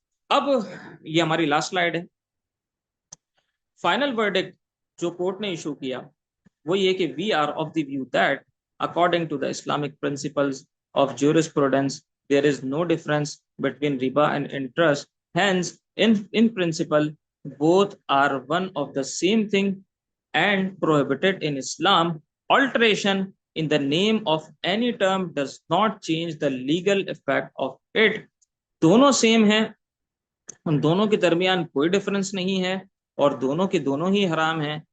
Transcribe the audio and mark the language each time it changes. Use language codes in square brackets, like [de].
[ur] اب یہ ہماری لاسٹ سلائیڈ ہے. فائنل ورڈکٹ جو کورٹ نے ایشو کیا وہ یہ کہ [en] We are of the view that according to the Islamic principles of jurisprudence there is no difference between riba and interest. Hence, in principle, both are one of the same thing and prohibited in Islam. Alteration in the name of any term does not change the legal effect of it. [ur] دونوں same ہیں، ان دونوں کے درمیان کوئی difference نہیں ہے، اور دونوں کے دونوں ہی حرام ہیں.